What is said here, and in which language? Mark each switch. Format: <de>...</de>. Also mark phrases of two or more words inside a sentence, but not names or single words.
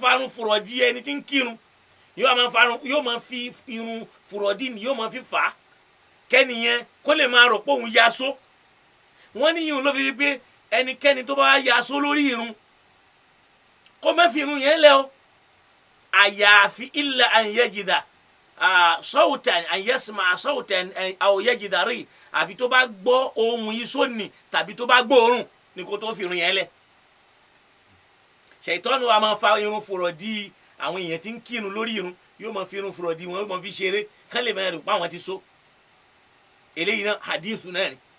<yo>farun fùrọ̀ dí ẹni tí ń kírun yóò máa fi irun fùrọ̀ dí ni yóò máa fi fà á kẹ́niyẹn kó lè máa rò pé òun yaso wọ́n ní yìí ló fi pé ẹnikẹ́ni tó bá yaso lórí irun kó má fi irun yẹn lẹ́ o àyàfi</yo> <ar>إلا أن يجد صوتا أن يسمع صوتا أو يجد ريح</ar> <yo>àfi tó bá gbọ́ ohun iṣó ni tàbí tó bá gbọ́ òórùn ni kó tó fi irun yẹn lẹ̀ Ṣàítánù wa máa fa irun fùrọ̀ dí àwọn èèyàn tí ń kírun lórí irun yóò máa fi irun fùrọ̀ dí wọn yóò máa fi ṣeré kán lè máa rò pé àwọn ti so eléyìí náà hadithu náà ni.</yo>